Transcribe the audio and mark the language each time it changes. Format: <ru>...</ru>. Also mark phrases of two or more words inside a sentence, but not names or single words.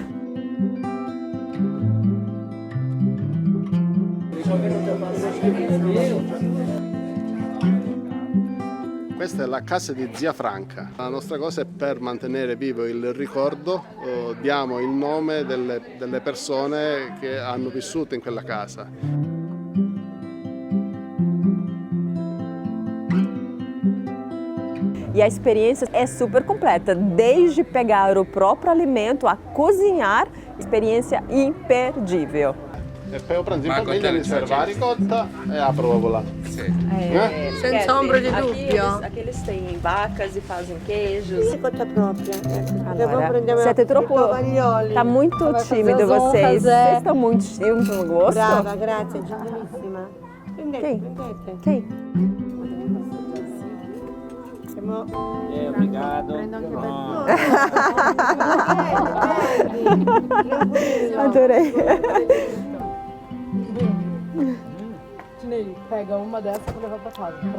<it>Questa è la casa di Zia Franca. La nostra cosa è per mantenere vivo il ricordo, diamo il nome delle persone che hanno vissuto in quella casa.</it> <pt>E a experiência é super completa, desde pegar o próprio alimento a cozinhar, experiência imperdível.</pt> <it>E poi io prendo in famiglia, mi serve la ricotta e la provola. Senza ombra di dubbio.</it> <pt>Aqui eles têm vacas e fazem queijos.</pt> <it>Ricotta propria. Siete troppo...</it> <pt>Tá muito tímido vocês. Vocês estão muito tímidos no gosto.</pt> <it>Brava, grazie, gentilissima.</it> <pt>Quem?</pt> <it>Prendete.</it> <pt>Quem? Obrigado. Adorei. Tinei, pega uma dessa pra levar pra casa.</pt>